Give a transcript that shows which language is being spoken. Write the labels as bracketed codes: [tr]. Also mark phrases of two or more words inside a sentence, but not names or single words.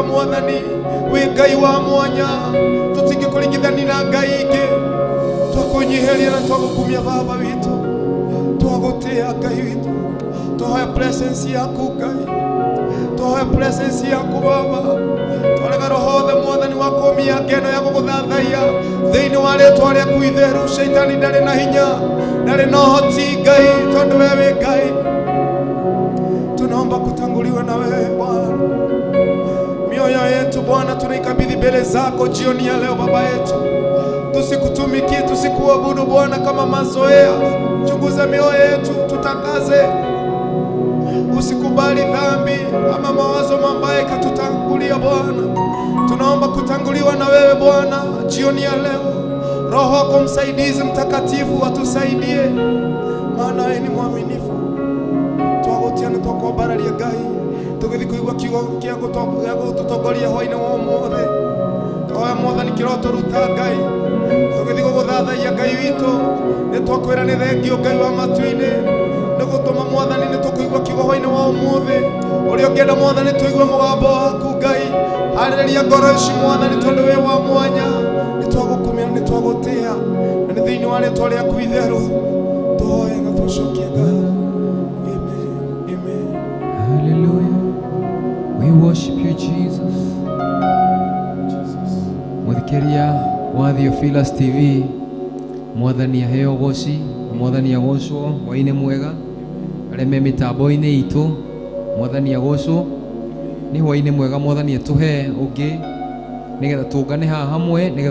[ki] Mwathani wĩ Ngai wa mwanya tũtingĩkũringithania na Ngai ingĩ twakwĩnyihiria na twagũkumia Baba witũ twagũtĩĩa Ngai witũ twahoya presence yaku Ngai twahoya presence yaku Baba twarega roho wothe Mwathani wa kũmia ngeno ya gũgũthathaiya thĩinĩ wa rĩĩtwa rĩaku itheru Shaitani ndarĩ na hinya ndarĩ na ũhoti Ngai tondũ we wĩ Ngai [sw] tunaomba kutanguliwa na wewe Bwana mioyo yetu Bwana tunaikabidhi mbele zako jioni ya leo Baba yetu tusikutumikie tusikuabudu Bwana kama mazoea chunguza mioyo yetu tutakaze usikubali dhambi ama mawazo mabaya katutangulia Bwana tunaomba kutanguliwa na wewe Bwana jioni ya leo Roho wako msaidizi mtakatifu atusaidie maana wewe ni mwaminifu twagotia [ki] na twakwambararia Ngai tũgĩthiĩ kũigua kiugo gĩa gũtũtongoria hwainĩ wa ũmũthĩ twahoya Mwathani kĩro tũruta Ngai tũgĩthiĩ gũgũthathaiya Ngai witũ nĩ twakwĩra nĩ thengio Ngai wa matu-inĩ nĩ gũtũma Mwathani nĩ tũkũigua kiugo hwainĩ wa ũmũthĩ ũrĩa ũngĩenda Mwathani tũigue mũgambo waku Ngai harĩria ngoro ici Mwathani tondũ wĩ wa mwanya nĩ twagũkumia nĩ twagũtĩĩa na nĩ thĩinĩ wa rĩĩtwa rĩaku itheru tũhoya na tũcokie Ngai. [en] Hallelujah. We worship you, Jesus. [ki] Mũthikĩria wa Theophilus TV Mwathani aheo goci Mwathani agocwo hwainĩ mwega arĩa me mĩtambo-inĩ itũ Mwathani agocwo nĩ hwainĩ mwega Mwathani atũhe ũngĩ nĩgetha tũngane haha hamwe nĩgetha